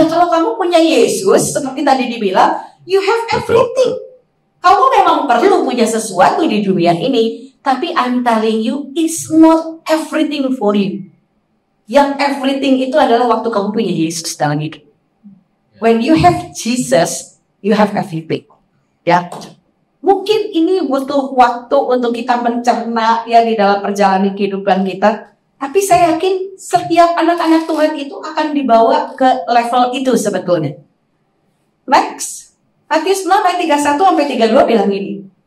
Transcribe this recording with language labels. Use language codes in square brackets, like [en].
[id] Ya kalau kamu punya Yesus, seperti tadi dibilang, [en] you have everything. [id] Kamu memang perlu punya sesuatu di dunia ini, tapi [en] I'm telling you, it's not everything for you. [id] Yang everything itu adalah waktu kamu punya Yesus dalam hidup. [en] When you have Jesus, you have everything. [id] Ya. Mungkin ini butuh waktu untuk kita mencerna ya di dalam perjalanan kehidupan kita. Tapi saya yakin setiap anak-anak Tuhan itu akan dibawa ke level itu sebetulnya. Next, Matius 6 ayat 31 sampai 32 bilang ini.